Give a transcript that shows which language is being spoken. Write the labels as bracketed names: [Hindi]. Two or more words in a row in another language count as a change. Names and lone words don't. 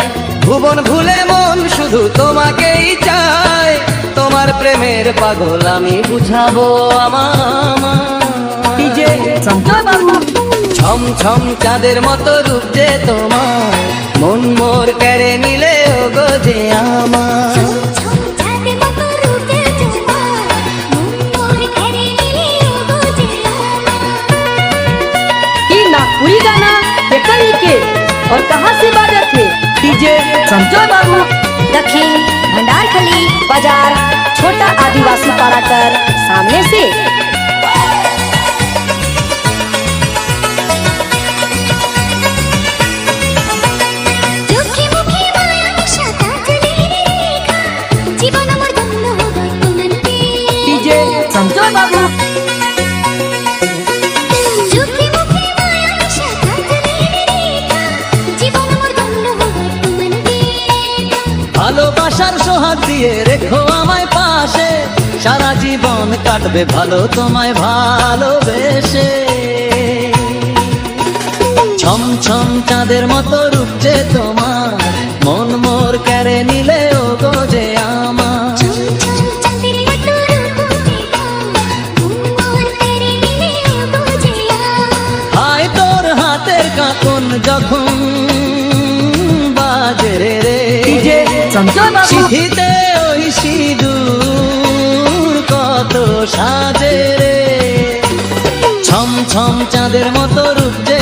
[Bangla] ভুবন ভুলে মন শুধু তোমাকেই চায়, তোমার প্রেমের পাগল আমি বুঝাবো আমার। ডিজে সঞ্জয় বাবু। ছম ছম চাঁদের মতো রূপ যে তোমার, মন মোর কেড়ে নিলে ও গো যে আমার। [Hindi] ये नागपुरी गाना बेकरी के और कहाँ से बाजा थे? डीजे संजय बाबू। दक्षिण भंडारखली बाजार, छोटा आदिवासी पाड़ा कर सामने से। डीजे संजय बाबू। [Bangla] ভালোবাসার সোহাগ দিয়ে রেখো আমায় পাশে, সারা জীবন কাটবে ভালো তোমায় ভালোবেসে। ছম ছম চাঁদের মতো রূপ যে তোমার, মন মোর কেড়ে নিলে ও গো যে আমার। হায় তোর হাতের কাঁপন যখন বাজে রে, डीजे संजय बाबू। চিঠিতে ওই সিঁদুর কত সাজে রে। ছম ছম চাঁদের মতো রূপ